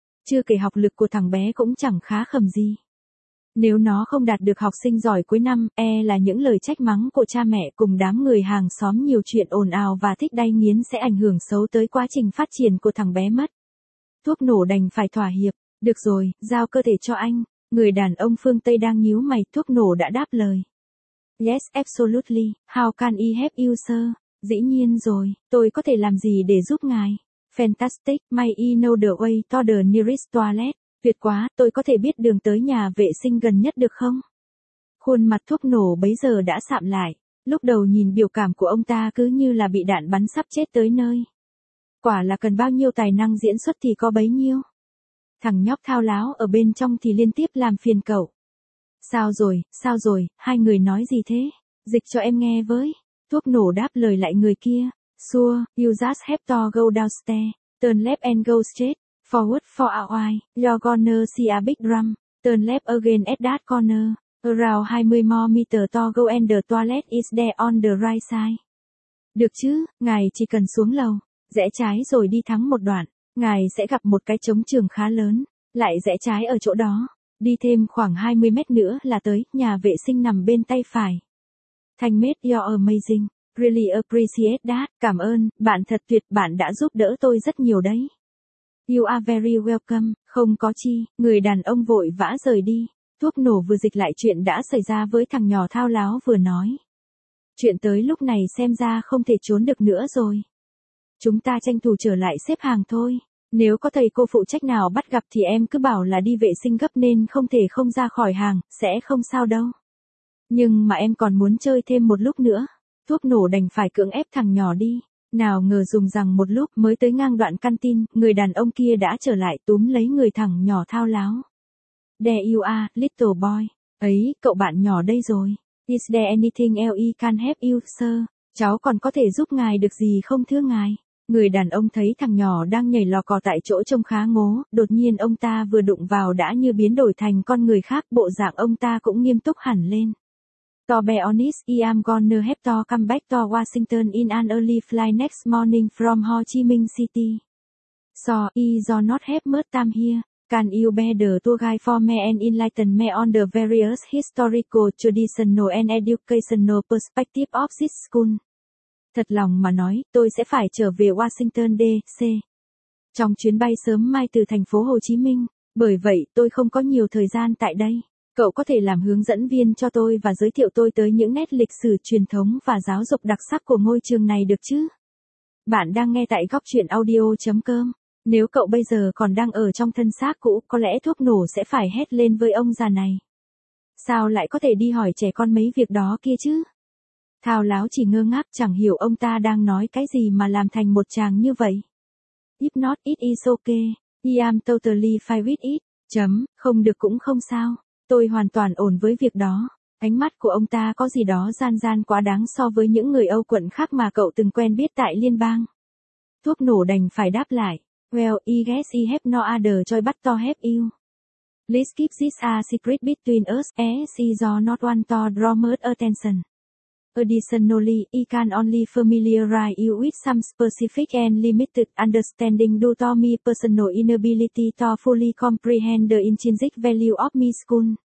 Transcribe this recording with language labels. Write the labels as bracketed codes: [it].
[vi] Chưa kể học lực của thằng bé cũng chẳng khá khẩm gì. Nếu nó không đạt được học sinh giỏi cuối năm, e là những lời trách mắng của cha mẹ cùng đám người hàng xóm nhiều chuyện ồn ào và thích đay nghiến sẽ ảnh hưởng xấu tới quá trình phát triển của thằng bé mất. Thuốc nổ đành phải thỏa hiệp, được rồi, giao cơ thể cho anh. Người đàn ông phương Tây đang nhíu mày, thuốc nổ đã đáp lời. [en] Yes, absolutely, how can I help you sir? [vi] Dĩ nhiên rồi, tôi có thể làm gì để giúp ngài? [en] Fantastic, may I know the way to the nearest toilet? [vi] Tuyệt quá, tôi có thể biết đường tới nhà vệ sinh gần nhất được không? Khuôn mặt thuốc nổ bấy giờ đã sạm lại, lúc đầu nhìn biểu cảm của ông ta cứ như là bị đạn bắn sắp chết tới nơi. Quả là cần bao nhiêu tài năng diễn xuất thì có bấy nhiêu. Thằng nhóc thao láo ở bên trong thì liên tiếp làm phiền cậu. Sao rồi, hai người nói gì thế? Dịch cho em nghe với. Thuốc nổ đáp lời lại người kia. [en] Sure, you just have to go downstairs, turn left and go straight. Forward for a while, you're gonna see a big drum, turn left again at that corner, around 20 more meter to go and the toilet is there on the right side. [vi] Được chứ, ngài chỉ cần xuống lầu, rẽ trái rồi đi thắng một đoạn, ngài sẽ gặp một cái trống trường khá lớn, lại rẽ trái ở chỗ đó, đi thêm khoảng 20 mét nữa là tới, nhà vệ sinh nằm bên tay phải. Thanh mết, [en] you're amazing, really appreciate that, [vi] cảm ơn, bạn thật tuyệt, bạn đã giúp đỡ tôi rất nhiều đấy. [en] You are very welcome, [vi] không có chi, người đàn ông vội vã rời đi. Thuốc nổ vừa dịch lại chuyện đã xảy ra với thằng nhỏ thao láo vừa nói. Chuyện tới lúc này xem ra không thể trốn được nữa rồi. Chúng ta tranh thủ trở lại xếp hàng thôi. Nếu có thầy cô phụ trách nào bắt gặp thì em cứ bảo là đi vệ sinh gấp nên không thể không ra khỏi hàng, sẽ không sao đâu. Nhưng mà em còn muốn chơi thêm một lúc nữa. Thuốc nổ đành phải cưỡng ép thằng nhỏ đi. Nào ngờ dùng rằng một lúc mới tới ngang đoạn căn tin, người đàn ông kia đã trở lại túm lấy người thằng nhỏ thao láo. [en] There you are, little boy. [vi] Ấy, cậu bạn nhỏ đây rồi. [en] Is there anything else I can help you, sir? [vi] Cháu còn có thể giúp ngài được gì không thưa ngài? Người đàn ông thấy thằng nhỏ đang nhảy lò cò tại chỗ trông khá ngố, đột nhiên ông ta vừa đụng vào đã như biến đổi thành con người khác, bộ dạng ông ta cũng nghiêm túc hẳn lên. [en] To be honest, I am gonna have to come back to Washington in an early flight next morning from Ho Chi Minh City. So, I do not have much time here. Can you be the tour guide for me and enlighten me on the various historical, traditional and educational perspective of this school? [vi] Thật lòng mà nói, tôi sẽ phải trở về Washington D.C. trong chuyến bay sớm mai từ thành phố Hồ Chí Minh. Bởi vậy, tôi không có nhiều thời gian tại đây. Cậu có thể làm hướng dẫn viên cho tôi và giới thiệu tôi tới những nét lịch sử, truyền thống và giáo dục đặc sắc của ngôi trường này được chứ? Bạn đang nghe tại gocchuyenaudio.com. Nếu cậu bây giờ còn đang ở trong thân xác cũ, có lẽ thuốc nổ sẽ phải hét lên với ông già này. Sao lại có thể đi hỏi trẻ con mấy việc đó kia chứ? Thao láo chỉ ngơ ngác, chẳng hiểu ông ta đang nói cái gì mà làm thành một tràng như vậy. [en] If not, it is okay. I am totally fine with it. [vi] Chấm, không được cũng không sao. Tôi hoàn toàn ổn với việc đó. Ánh mắt của ông ta có gì đó gian gian quá đáng so với những người Âu quận khác mà cậu từng quen biết tại liên bang. Thuốc nổ đành phải đáp lại. [en] Well, I guess I have no other choice but to help you. Please keep this a secret between us, as I do not want to draw much attention. Additionally, I can only familiarize you with some specific and limited understanding due to my personal inability to fully comprehend the intrinsic value of my school.